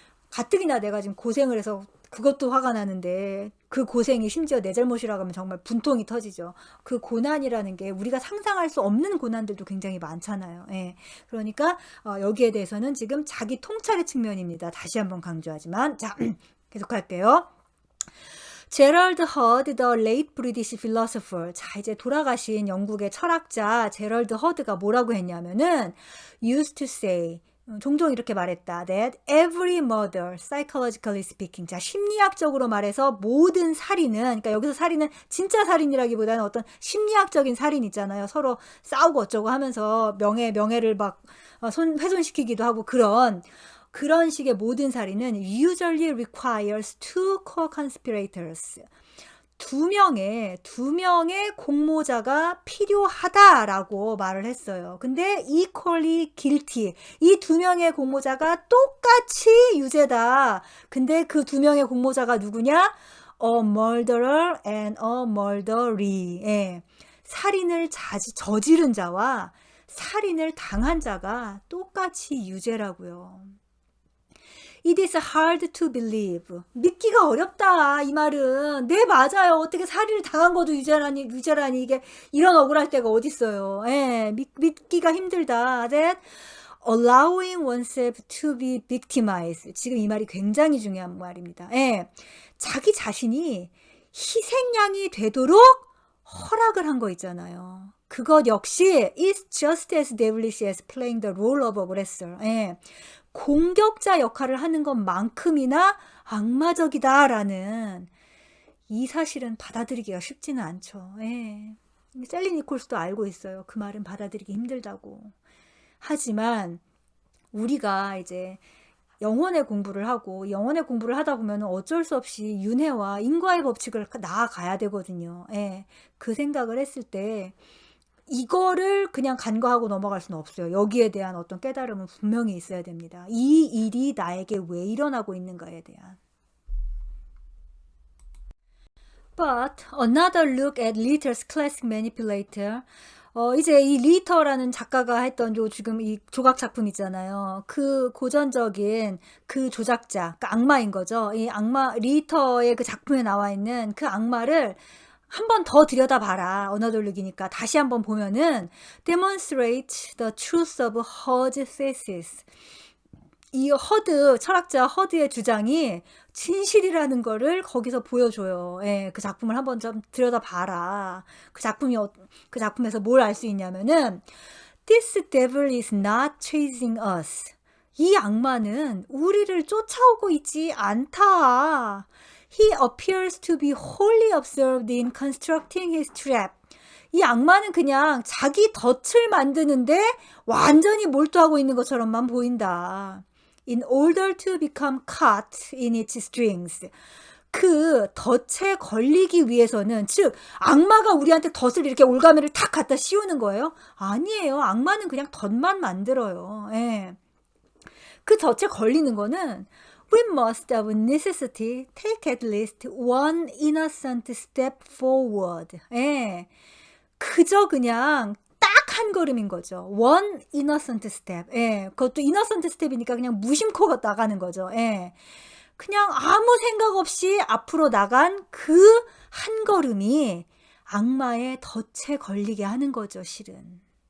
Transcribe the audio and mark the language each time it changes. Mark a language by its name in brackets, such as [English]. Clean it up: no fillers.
[Korean] 가뜩이나 내가 지금 고생을 해서 그것도 화가 나는데 그 고생이 심지어 내 잘못이라고 하면 정말 분통이 터지죠. 그 고난이라는 게 우리가 상상할 수 없는 고난들도 굉장히 많잖아요. 그러니까 여기에 대해서는 지금 자기 통찰의 측면입니다. 다시 한번 강조하지만 자 계속할게요. [English] 제럴드 허드, the late British philosopher. [Korean] 자, 이제 돌아가신 영국의 철학자 제럴드 허드가 뭐라고 했냐면은 [English] used to say, [Korean] 종종 이렇게 말했다. [English] That every murder, psychologically speaking. [Korean] 자, 심리학적으로 말해서 모든 살인은, 그러니까 여기서 살인은 진짜 살인이라기보다는 어떤 심리학적인 살인 있잖아요. 서로 싸우고 어쩌고 하면서 명예를 막 훼손시키기도 하고 그런 식의 모든 살인은 [English] usually requires two co-conspirators. [Korean] 두 명의 공모자가 필요하다라고 말을 했어요. 근데 [English] equally guilty. [Korean] 이 두 명의 공모자가 똑같이 유죄다. 근데 그 두 명의 공모자가 누구냐? [English] A murderer and a murderee. [Korean] 예. 살인을 저지른 자와 살인을 당한 자가 똑같이 유죄라고요. [English] It is hard to believe. [Korean] 믿기가 어렵다. 이 말은. 네, 맞아요. 어떻게 살인을 당한 것도 유죄라니 이게 이런 억울할 때가 어딨어요. 예, 믿기가 힘들다. [English] That allowing oneself to be victimized. [Korean] 지금 이 말이 굉장히 중요한 말입니다. 예, 자기 자신이 희생양이 되도록 허락을 한 거 있잖아요. 그것 역시 [English] is just as devilish as playing the role of aggressor. [Korean] 예. 공격자 역할을 하는 것만큼이나 악마적이다라는 이 사실은 받아들이기가 쉽지는 않죠. 예. 셀리 니콜스도 알고 있어요. 그 말은 받아들이기 힘들다고. 하지만 우리가 이제 영혼의 공부를 하다 보면 어쩔 수 없이 윤회와 인과의 법칙을 나아가야 되거든요. 예. 그 생각을 했을 때 이거를 그냥 간과하고 넘어갈 수는 없어요. 여기에 대한 어떤 깨달음은 분명히 있어야 됩니다. 이 일이 나에게 왜 일어나고 있는가에 대한. [English] But another look at Litter's classic manipulator. [Korean] 이제 이 리터라는 작가가 했던 지금 이 조각 작품 있잖아요. 그 고전적인 그 조작자, 그러니까 악마인 거죠. 이 악마, 리터의 그 작품에 나와 있는 그 악마를 한 번 더 들여다봐라. 언어돌리기니까 다시 한번 보면은 [English] demonstrate the truth of Herd's thesis. [Korean] 이 철학자 허드의 주장이 진실이라는 거를 거기서 보여줘요. 예, 그 작품을 한번 좀 들여다봐라. 그 작품에서 뭘 알 수 있냐면은 [English] This devil is not chasing us. [Korean] 이 악마는 우리를 쫓아오고 있지 않다. [English] He appears to be wholly absorbed in constructing his trap. [Korean] 이 악마는 그냥 자기 덫을 만드는데 완전히 몰두하고 있는 것처럼만 보인다. [English] In order to become caught in its strings. [Korean] 그 덫에 걸리기 위해서는, 즉 악마가 우리한테 덫을 이렇게 올가미를 탁 갖다 씌우는 거예요? 아니에요. 악마는 그냥 덫만 만들어요. 예. 그 덫에 걸리는 거는 [English] We must of necessity take at least one innocent step forward. [Korean] 예. 그저 그냥 딱 한 걸음인 거죠. [English] One innocent step. 예. [Korean] 그것도 innocent step이니까 그냥 무심코 나가는 거죠. 예. 그냥 아무 생각 없이 앞으로 나간 그 한 걸음이 악마의 덫에 걸리게 하는 거죠, 실은.